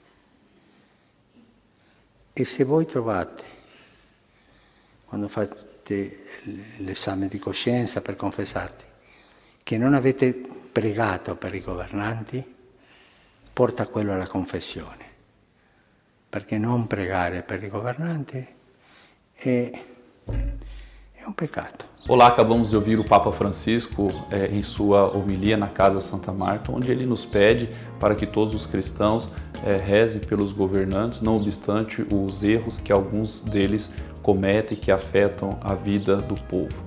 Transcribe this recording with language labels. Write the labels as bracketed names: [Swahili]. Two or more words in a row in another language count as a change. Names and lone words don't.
[Italian] E se voi trovate, quando fate l'esame di coscienza per confessarti, che non avete pregato per i governanti, porta quello alla confessione. Perché non pregare per i governanti è un peccato. [Portuguese] Olá, acabamos de ouvir o Papa Francisco em sua homilia na Casa Santa Marta, onde ele nos pede para que todos os cristãos rezem pelos governantes, não obstante os erros que alguns deles cometem que afetam a vida do povo.